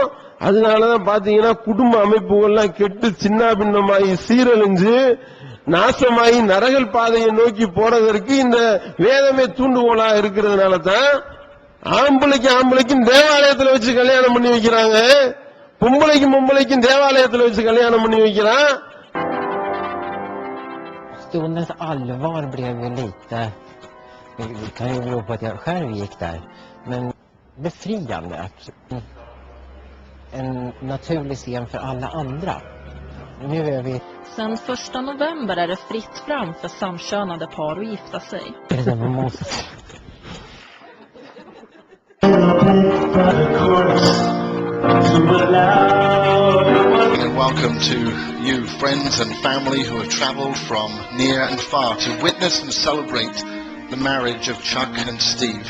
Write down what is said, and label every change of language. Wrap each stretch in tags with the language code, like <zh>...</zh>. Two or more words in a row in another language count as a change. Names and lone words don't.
<ta>அதனாலதான் பாத்தீங்கன்னா குடும்ப அமைப்புகள்லாம் கெட்டு சின்ன பின்னமாகி சீரழிஞ்சு நாசமாகி நரகல் பாதையை நோக்கி போறதற்கு இந்த வேதமே தூண்டுகோலா இருக்கிறதுனால தான் ஆம்பளைக்கும் தேவாலயத்தில் வச்சு கல்யாணம் பண்ணி வைக்கிறாங்க, பொம்பளைக்கும் தேவாலயத்தில் வச்சு கல்யாணம் பண்ணி வைக்கிறான்.</ta> <sv>Stundens allvar blev ju lite, det kan ju bero på att jag själv gick där, men befriande. En naturlig scen för alla andra. Nu är vi... Sen 1 november är det fritt fram för samkönade par att gifta sig.</sv> <en>Welcome to you, friends and family who have travelled from near and far to witness and celebrate the marriage of Chuck and Steve.</en>